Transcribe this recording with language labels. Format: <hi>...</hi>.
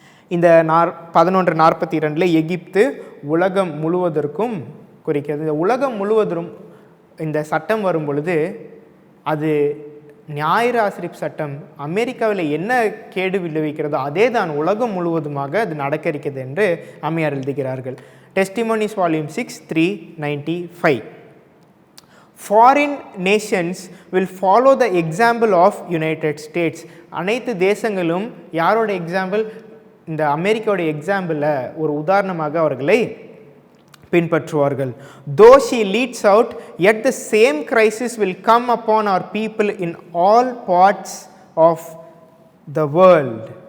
<ta>இந்த 11:42 எகிப்து உலகம் முழுவதற்கும் குறிக்கிறது. இந்த உலகம் முழுவதும் இந்த சட்டம் வரும் பொழுது அது ஞாயிறு ஆசிரிப்பு சட்டம் அமெரிக்காவில் என்ன கேடு விளைவிக்கிறதோ அதே தான் உலகம் முழுவதுமாக அது நடக்க இருக்கிறது என்று அம்மையார் எழுதுகிறார்கள். Testimonies volume 6 395.</ta> <en>Foreign nations will follow the example of United States.</en> <ta>அனைத்து தேசங்களும் யாரோட எக்ஸாம்பிள்? இந்த அமெரிக்காவோட எக்ஸாம்பிளில் ஒரு உதாரணமாக அவர்களை பின்பற்றுவார்கள்.</ta> <en>Though she leads out, yet the same crisis will come upon our people in all parts of the world.</en>